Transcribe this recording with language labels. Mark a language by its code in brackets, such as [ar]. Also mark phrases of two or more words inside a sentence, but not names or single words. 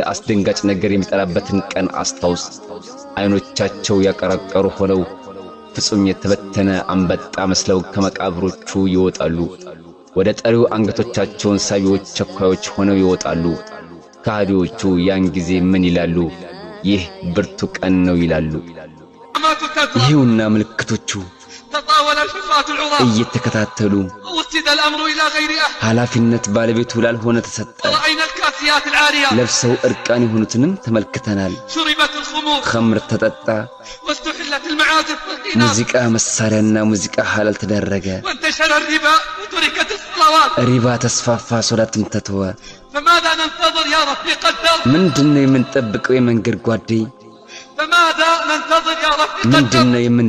[am] አስደንጋጭ ነገር የሚጠራበትን ቀን አስታውስ አይኖቻቸው ያቀረቀሩ ሆነው ፍጹም የተበተነ አንበጣ መስለው ከመቃብሮቹ ይወጣሉ ወደ ጠሪው አንገቶቻቸውን ሳቢዎች ቸኳዮች ሆነው ይወጣሉ ካዲዎቹ ያን ጊዜ ምን ይላሉ ይህ ብርቱ ቀን ነው ይላሉ ይሁንና ምልክቶቹ [ar] تطاول الحفاة العراة [am] እየተከታተሉ [ar] وسد الأمر إلى غير أهل [am] ኃላፊነት ባለቤቱ ላልሆነ ተሰጠ [ar] ورأينا الكاسيات العاريات [am] ለብሰው እርቃን የሆኑትንም ተመልክተናል [ar] شربت الخمور [am] ኸምር ተጠጣ [ar] واستحلت المعازف والقناص [am] ሙዚቃ መሳሪያና ሙዚቃ ሐላል ተደረገ [ar] وانتشر الربا وتركت الصلوات [am] ሪባ ተስፋፋ ሶላትም ተተወ [ar] فماذا ننتظر يا رفيق الدرب [am] ምንድነው የምንጠብቀው የመንገድ ጓዴ [ar] فماذا ننتظر يا رفيق الدرب [am] ምንድነው